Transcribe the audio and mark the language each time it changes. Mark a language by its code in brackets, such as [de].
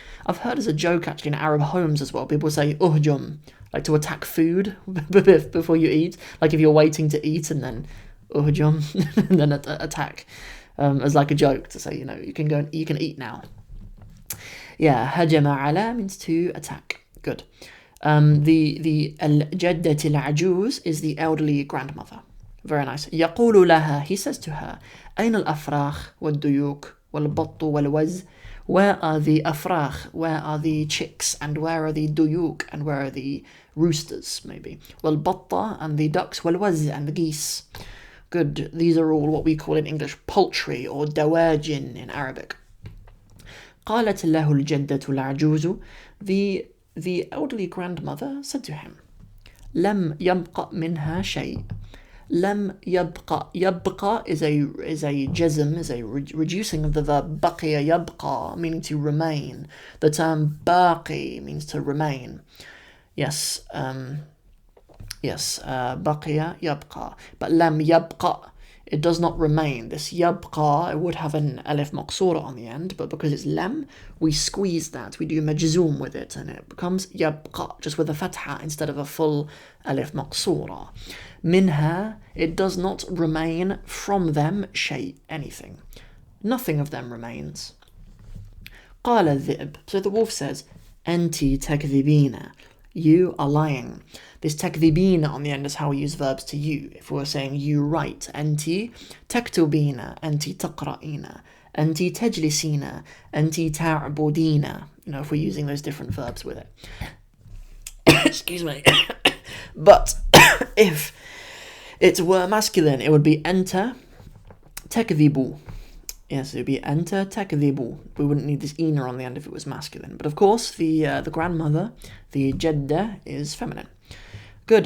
[en] I've heard as a joke actually in Arab homes as well, people say uhjum, like to attack food before you eat, like if you're waiting to eat and then uhjum and then attack, as like a joke to say, you can eat now. Yeah, hajama ala means to attack. Good. The al-jaddat al-ajuz is the elderly grandmother. Very nice. [ar] يقول لها, [en] he says to her, [ar] أين الأفراخ والديوك والبط والوز? [en] Where are the afrakh? Where are the chicks? And where are the duyuk? And where are the roosters, maybe? والبطة and the ducks, والوز and the geese. Good. These are all what we call in English poultry or dawajin in Arabic. [ar] قالت له الجدة العجوز. [en] The elderly grandmother said to him, [ar] لم يبق منها شيء. لم يبق. [en] يبق is a jazm, is a reducing of the verb [ar] بقي يبقى, [en] meaning to remain. The term باقي means to remain. [ar] Yes, بقي يبقى. [en] But لم يبق, it does not remain. This yabqa, it would have an alif maqsura on the end, but because it's lam, we squeeze that. We do majzoom with it, and it becomes yabqa, just with a fatha instead of a full alif maqsura. Minha, it does not remain from them shay, anything. Nothing of them remains. [ar] قال الذئب. [en] So the wolf says, [ar] أنتِ تكذبين. [en] You are lying. This takdhibina on the end is how we use verbs to you. If we're saying you write, [ar] أنتِ تكتبين, أنتِ تقرأين, أنتِ تجلسين, أنتِ تعبدين. [en] If we're using those different verbs with it. Excuse me. But if it were masculine, it would be enter takdhibu. Yes, it would be enter takdhibu. We wouldn't need this ina on the end if it was masculine. But of course, the grandmother, the jeddah, is feminine. Good.